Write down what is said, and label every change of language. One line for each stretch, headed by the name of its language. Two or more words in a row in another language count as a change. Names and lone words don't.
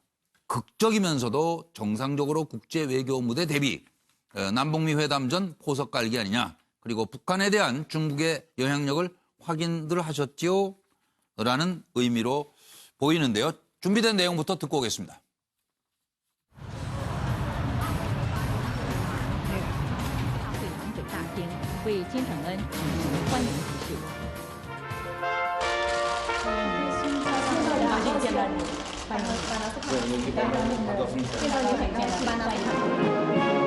Korean: 극적이면서도 정상적으로 국제 외교 무대 대비, 남북미 회담 전 포석 깔기 아니냐. 그리고 북한에 대한 중국의 영향력을 확인들 하셨지요? 라는 의미로 보이는데요. 준비된 내용부터 듣고 오겠습니다.
Chinese: 为金正恩举行欢迎仪式。见到你，欢迎你。见到你很高兴，欢迎你。